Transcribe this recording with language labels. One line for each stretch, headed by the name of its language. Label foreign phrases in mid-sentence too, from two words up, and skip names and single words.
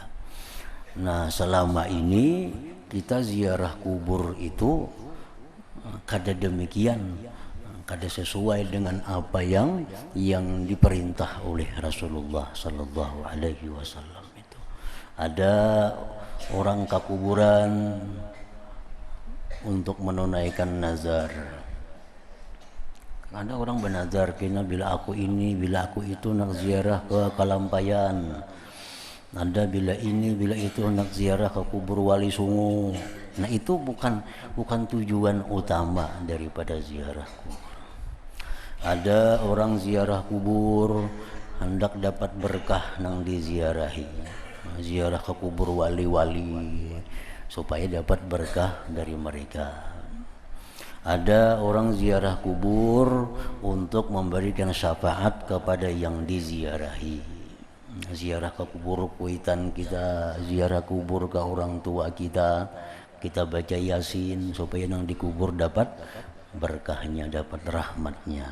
Indonesian: Nah, selama ini kita ziarah kubur itu kada demikian, kada sesuai dengan apa yang diperintah oleh Rasulullah
Arabic: صلى الله عليه وسلم
Indonesian: itu. Ada orang ke kuburan untuk menunaikan nazar. Ada orang bernazar, kena bila aku ini, bila aku itu nak ziarah ke Kalampayan. Ada bila ini, bila itu nak ziarah ke kubur Wali Songo. Nah itu bukan tujuan utama daripada ziarah kubur. Ada orang ziarah kubur hendak dapat berkah nang diziarahi. Ziarah ke kubur wali-wali supaya dapat berkah dari mereka. Ada orang ziarah kubur untuk memberikan syafaat kepada yang diziarahi. Ziarah ke kubur kuitan kita, ziarah kubur ke orang tua kita, kita baca Yasin supaya yang dikubur dapat berkahnya, dapat rahmatnya.